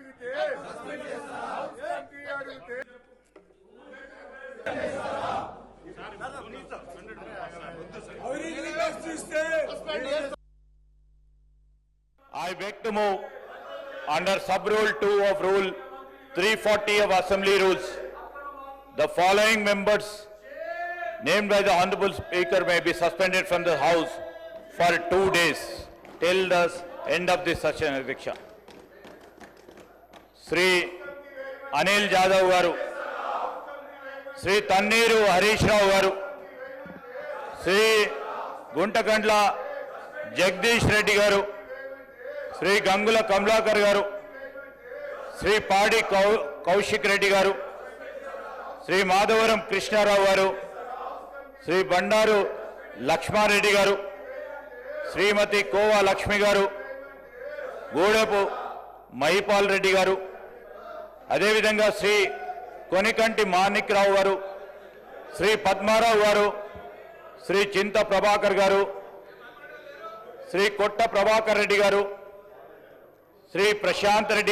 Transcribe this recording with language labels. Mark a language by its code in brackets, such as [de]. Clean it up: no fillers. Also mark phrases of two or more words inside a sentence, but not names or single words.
[en] I beg to move under sub-rule 2 of Rule 340 of Assembly Rules. The following members named by the Honorable Speaker may be suspended from the House for 2 days till the end of this session. [te] Adhiksha. Sri Anil Jadhav Garu, Sri Tanneeru Harish Rao Garu, Sri Guntakandla Jagdish Reddy Garu, Sri Gangula Kamlakar Garu, Sri Padi Kaushik Reddy Garu, Sri Madhavaram Krishna Rao Garu, Sri Bandaru Lakshma Reddy Garu, Srimati Kova Lakshmi Garu, Godapu Mahipal Reddy Garu, అదేవిధంగా శ్రీ కొనికంటి మాణిక్రావు గారు, శ్రీ పద్మారావు గారు, శ్రీ చింత ప్రభాకర్ గారు, శ్రీ కొట్ట ప్రభాకర్ రెడ్డి గారు, శ్రీ ప్రశాంత్ రెడ్డి